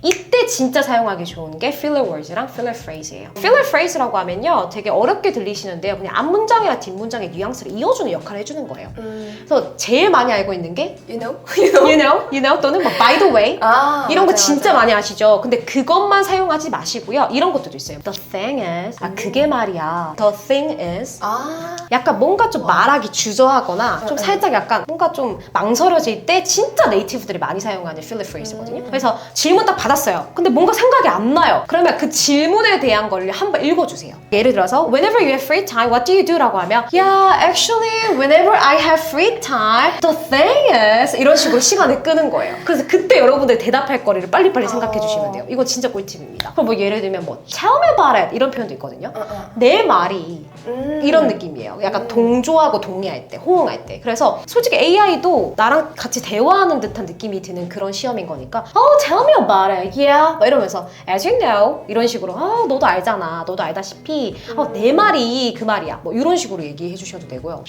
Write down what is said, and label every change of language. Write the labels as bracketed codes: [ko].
[ko] 이때 진짜 사용하기 좋은 게 filler words랑 filler phrase예요. filler phrase라고 하면요, 되게 어렵게 들리시는데요. 그냥 앞문장이나 뒷문장의 뉘앙스를 이어주는 역할을 해주는 거예요. 그래서 제일 많이 알고 있는 게 [en] You know? you know [ko] 또는 뭐 [en] by the way [ko] 이런 거 진짜 많이 아시죠? 근데 그것만 사용하지 마시고요. 이런 것들도 있어요. [en] The thing is [ko] 그게 말이야. [en] The thing is [ko] 약간 뭔가 좀 말하기 주저하거나 좀 살짝 약간 뭔가 좀 망설여질 때 진짜 네이티브들이 많이 사용하는 filler phrase거든요. 그래서 질문 딱 받았어요. 근데 뭔가 생각이 안 나요. 그러면 그 질문에 대한 걸 한번 읽어주세요. [en] 예를 들어서 whenever you have free time, what do you do? [ko] 라고 하면 [en] Yeah, actually, whenever I have free time, the thing is [ko] 이런 식으로 시간을 끄는 거예요. 그래서 그때 여러분들 대답할 거리를 빨리빨리 생각해 주시면 돼요. 이거 진짜 꿀팁입니다. 그럼 뭐 예를 들면 뭐 [en] tell me about it [ko] 이런 표현도 있거든요. 내 말이 이런 느낌이에요. 약간 동조하고 동의할 때, 호응할 때. 그래서 솔직히 AI도 나랑 같이 대화하는 듯한 느낌이 드는 그런 시험인 거니까 [en] tell me about it, yeah [ko] 막 이러면서 [en] as you know [ko] 이런 식으로 너도 알잖아, 너도 알다시피 내 말이 그 말이야 뭐 이런 식으로 얘기해 주셔도 되고요.